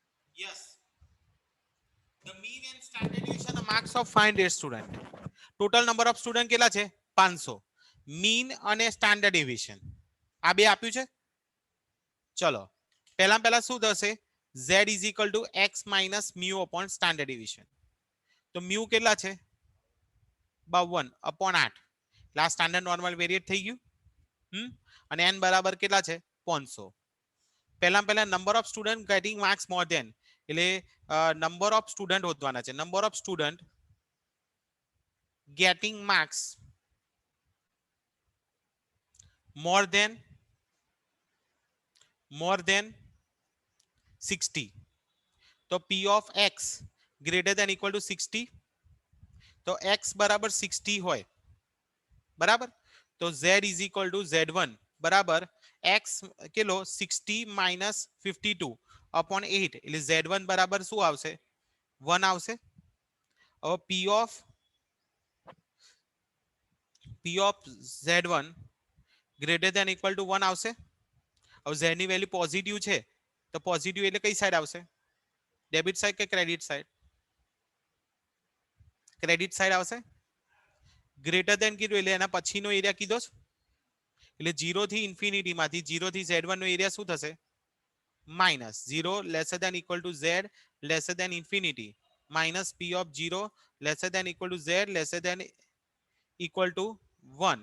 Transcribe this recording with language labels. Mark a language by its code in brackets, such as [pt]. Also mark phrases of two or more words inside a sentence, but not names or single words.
[en] Yes. The mean and standard deviation the marks of 500 student. Total number of student [gu] કેટલા છે 500. Mean અને [en] standard deviation [gu] આ બે આપ્યું છે. ચલો પહેલા શું થશે [en] z is equal to x minus mu upon standard deviation. [gu] તો mu કેટલા છે 52 upon 8 એટલે આ [en] standard normal variate [gu] થઈ ગયું. અને n બરાબર કેટલા છે 500. [en] પહેલા number of student getting marks more than એટલે number of student [gu] હોતવાના છે. [en] number of student getting marks more than 60. [gu] તો [en] p of x greater than equal to 60. [gu] તો x બરાબર 60 હોય બરાબર. તો [en] z is equal to z1 [gu] બરાબર x કેટલો [en] 60 minus 52 upon 8 [gu] એટલે z1 બરાબર શું આવશે 1 આવશે. [en] હવે p of z1 greater than equal to 1 [gu] આવશે. હવે z ની વેલ્યુ પોઝિટિવ છે તો પોઝિટિવ એટલે કઈ સાઈડ આવશે [en] debit side [gu] કે [en] credit side credit side [gu] આવશે. [en] greater than [gu] કીધું એટલે એના પછીનો એરિયા કીધો છે એટલે 0 થી ઇન્ફિનિટી માંથી 0 થી z1 નો એરિયા શું થશે [en] minus 0 lesser than equal to z lesser than infinity minus p of 0 lesser than equal to z lesser than equal to 1.